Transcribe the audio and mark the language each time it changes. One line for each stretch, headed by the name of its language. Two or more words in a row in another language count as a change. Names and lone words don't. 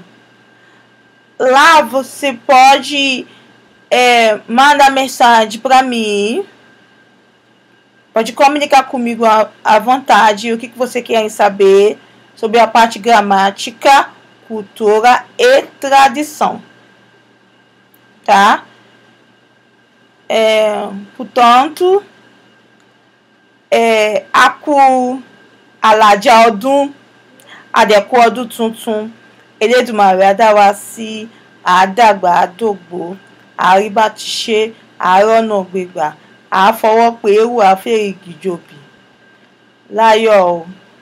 Portuguese: Lá você pode mandar mensagem para mim, pode comunicar comigo à vontade o que você quer saber sobre a parte gramática, cultura e tradição, tá?
Yoruba: Portanto, aku alaja ọdún àdẹ̀kù ọdún tuntun Elédùmarè á dá wa sí, á dàgbà, á dògbó, á rí bá ti ṣe, á rọ́nà gbégbà, á fọwọ́ pé eérú, á fèrègì jòbì láyọ̀ o.